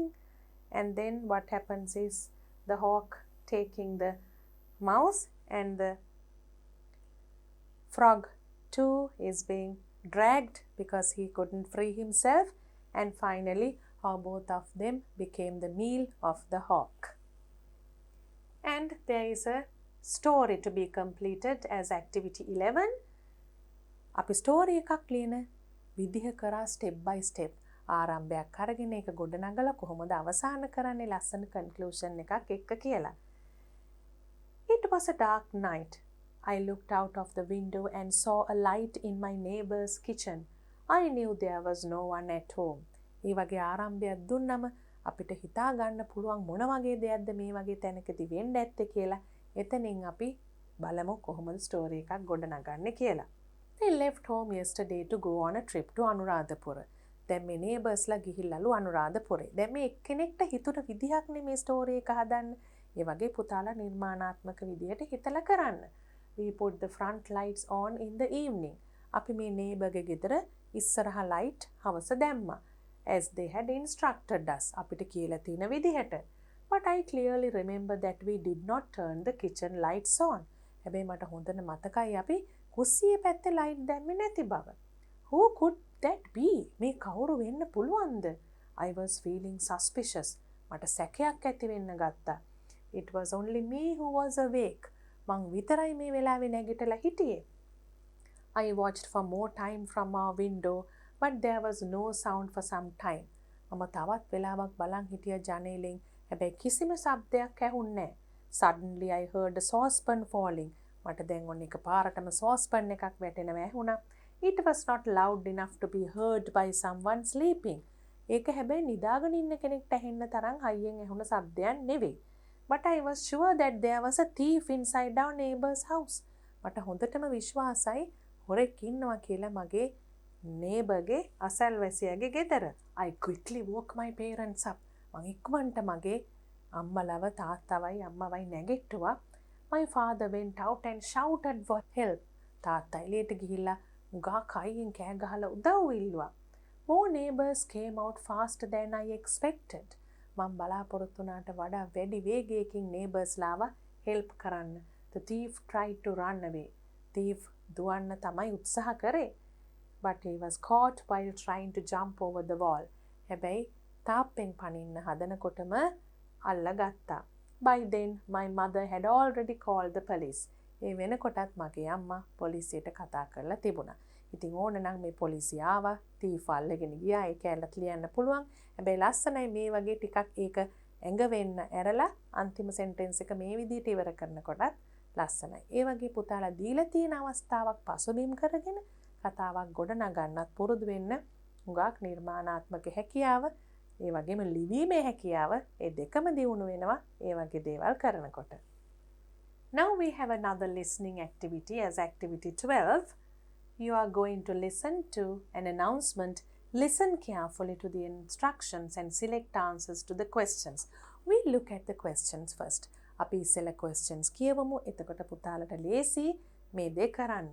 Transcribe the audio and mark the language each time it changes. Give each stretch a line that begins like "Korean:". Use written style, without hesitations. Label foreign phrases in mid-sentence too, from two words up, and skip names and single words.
English: And then what happens is the hawk taking the mouse and the frog too is being dragged because he couldn't free himself. And finally how both of them became the meal of the hawk. And there is a story to be completed as activity 11.
Sinhala: අපි ස්ටෝරි එකක් ලියන විදිහ කරා
English: step by step
Sinhala: ආරම්භයක් අරගෙන ඒක ගොඩනගලා කොහොමද අවසන් කරන්නේ ලස්සන conclusion එකක් එක්ක කියලා.
English: It was a dark night. I looked out of the window and saw a light in my neighbor's kitchen. I knew there was no one at home.
Sinhala: ඒ වගේ ආරම්භයක් දුන්නම අපිට හිතා ගන්න පුළුවන් මොන වගේ දෙයක්ද මේ වගේ තැනකදී වෙන්න ඇත්තේ කියලා. එතනින් අපි බලමු කොහොමද ස්ටෝරි එකක් ගොඩනගන්නේ කියලා.
English: They left home yesterday to go on a trip to Anuradhapura.
Sinhala: දැන් මේ neighborsලා ගිහිල්ලාලු අනුරාධපුරේ. දැන් මේ එක්කෙනෙක්ට හිතුන විදිහක් නේ මේ ස්ටෝරි එක හදන්න. ඒ වගේ පුතාලා නිර්මාණාත්මක විදියට හිතලා කරන්න.
English: We put the front lights on in the evening.
Sinhala: අපි මේ neighbor ගේ ගෙදර ඉස්සරහා light හවස දැම්මා.
English: As they had instructed us.
Sinhala: අපිට කියලා තියෙන විදිහට.
English: But I clearly remember that we did not turn the kitchen lights on.
Sinhala: හැබැයි මට හොඳට මතකයි අපි කුස්සියේ පැත්තේ light දැම්මේ නැති බව.
English: Who could that be?
Sinhala: මේ කවුරු වෙන්න පුළුවන්ද?
English: I was feeling suspicious.
Sinhala: මට සැකයක් ඇති වෙන්න ගත්තා.
English: It was only me who was awake.
Sinhala: මං විතරයි මේ වෙලාවේ නැගිටලා හිටියේ.
English: I watched for more time from our window, but there was no sound for some time.
Sinhala: මම තවත් වෙලාවක් බලන් හිටියා ජනේලෙන්. හැබැයි කිසිම ශබ්දයක් ඇහුන්නේ නැහැ.
English: Suddenly I heard a saucepan falling.
Sinhala: මට දැන් ඔන්න එකපාරටම saucepan එකක් වැටෙනවා ඇහුණා.
English: It was not loud enough to be heard by someone sleeping.
Sinhala: ඒක හැබැයි නිදාගෙන ඉන්න කෙනෙක්ට ඇහෙන්න තරම් හයියෙන් ඇහුණ ශබ්දයක් නෙවෙයි.
English: But I was sure that there was a thief inside our neighbor's house.
Sinhala: මට හොඳටම විශ්වාසයි හොරෙක් ඉන්නවා කියලා මගේ neighborගේ අසල්වැසියාගේ ගෙදර.
English: I quickly woke my parents up.
Sinhala: මං ඉක්මනට මගේ අම්මලව තාත්තවයි අම්මවයි නැගිට්ටුවා.
English: My father went out and shouted for help.
Sinhala: තාත්තා එළියට ගිහිල්ලා උගා කයින් කෑ ගහලා උදව් ඉල්ලුවා.
English: More neighbors came out faster than I expected.
Sinhala: මම බලාපොරොත්තු වුණාට වඩා වැඩි වේගයකින් neighbors ලාව help කරන්න.
English: The thief tried to run away.
Sinhala: thief දුවන්න තමයි උත්සාහ කරේ.
English: But he was caught while trying to jump over the wall.
Sinhala: හැබැයි තාප්පෙන් පනින්න හදනකොටම අල්ලගත්තා.
English: By then my mother had already called the police.
Sinhala: ඒ වෙනකොටත් මගේ අම්මා පොලිසියට කතා කරලා තිබුණා. ඉතින් ඕන නම් මේ පොලිසිය ආවා, තීෆ් අල්ලගෙන ගියා, ඒ කැලලත් ලියන්න පුළුවන්. හැබැයි ලස්සනයි මේ වගේ ටිකක් ඒක ඇඟ වෙන්න ඇරලා අන්තිම සෙන්ටෙන්ස් එක මේ විදිහට ඉවර කරනකොටත් ලස්සනයි. ඒ වගේ පුතාලා දීලා තියෙන අවස්ථාවක් පසුබිම් කරගෙන කතාවක් ගොඩ නගන්නත් පුරුදු වෙන්න හුඟක් නිර්මාණාත්මක හැකියාව, ඒ වගේම ලිවීමේ හැකියාව ඒ දෙකම දියුණු වෙනවා ඒ වගේ දේවල් කරනකොට.
English: Now we have another listening activity as activity 12. You are going to listen to an announcement. Listen carefully to the instructions and select answers to the questions. We look at the questions first.
Sinhala: අපි ඉස්සෙල්ලා questions කියවමු. එතකොට පුතාලට ලේසි මේ දේ කරන්න.